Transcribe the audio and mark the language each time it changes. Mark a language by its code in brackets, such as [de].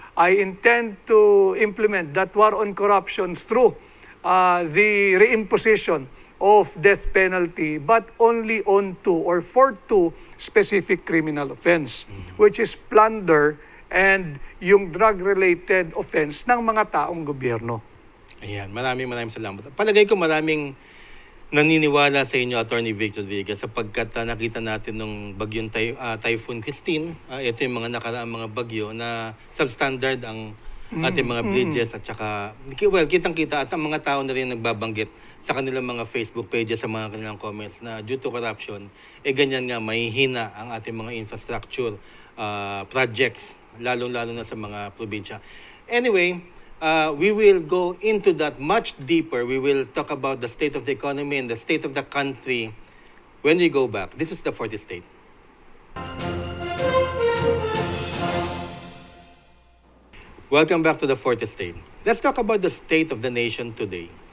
[en] I intend to implement that war on corruption through the reimposition of death penalty, but only on 2 or for 2 specific criminal offense, which is plunder and yung drug-related offense [tl] ng mga taong gobyerno. Ayan, maraming salamat. Palagay ko maraming naniniwala sa inyo, Attorney Vic Rodriguez, sapagkat nakita natin nung bagyong Typhoon Christine, ito yung mga nakaraang mga bagyo na substandard ang ating mga bridges at saka, well, kitang-kita at ang mga tao na rin nagbabanggit sa kanilang mga Facebook pages, sa mga kanilang comments na [en] due to corruption, [tl] ganyan nga, mahihina ang ating mga infrastructure projects, lalo-lalo na sa mga probinsya. [en] Anyway, we will go into that much deeper. We will talk about the state of the economy and the state of the country when we go back. This is the 40th state. Welcome back to the 40th state. Let's talk about the state of the nation today.